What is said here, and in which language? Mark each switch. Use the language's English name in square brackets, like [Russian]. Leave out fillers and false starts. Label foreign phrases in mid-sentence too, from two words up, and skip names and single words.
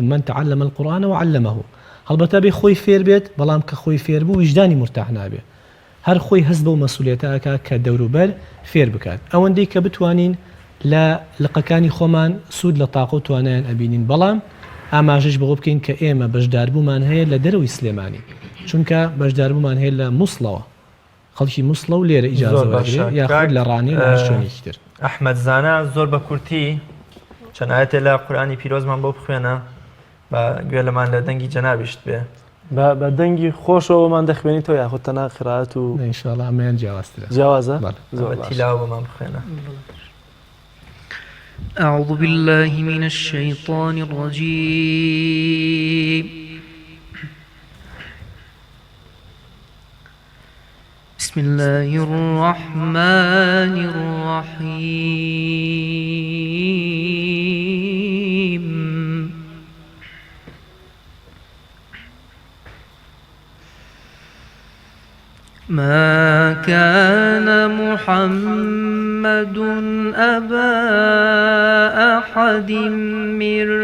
[Arabic] من تعلم القورآن وعلمه [Central Kurdish] هەڵبەتە بێ خۆی فێر بێت بەڵام کە خۆی فێر بوو وجدانی مرتاح نابێ هەر خۆی هەست بەو مەسئولیەتەکە کە دەوروبەر فێر بکات ئەوەندەی کە بتوانین لە لقەکانی خۆمان سوود لە تاقە و توانایان ئەبینین بەڵام ئاماژەش بەوە بکەین کە ئێمە بەشداربوومان هەیە لە دەرەوەی سلێمانی چونکە بەشداربوومان هەیە لە مووسڵەوە خەڵکی مووسڵە و لێرە ئیجازە وەرگێ یاخود لە ڕانی لە شوێنێکی تر. ئەحمەد زانە زۆر بە کورتی چەند ئاەتێ لە قورئانی پیرۆزمان بۆ بخوێنە بە گوێ لەمان لە دەنگی جەنابیشت بێ بە دەنگی خۆشەوەمان دەخوێنیتەوە یاخود تەنها قیرائەت و ئینشاءڵڵا ئەمەیان جیاوازترە. جیاوازە؟ زۆر تیلاوە بۆمان بخوێنە. [Arabic] أعوذ بالله من الشيطان الرجيم بسم الله الرحمن الرحيم ما كان محمد أبا أحد من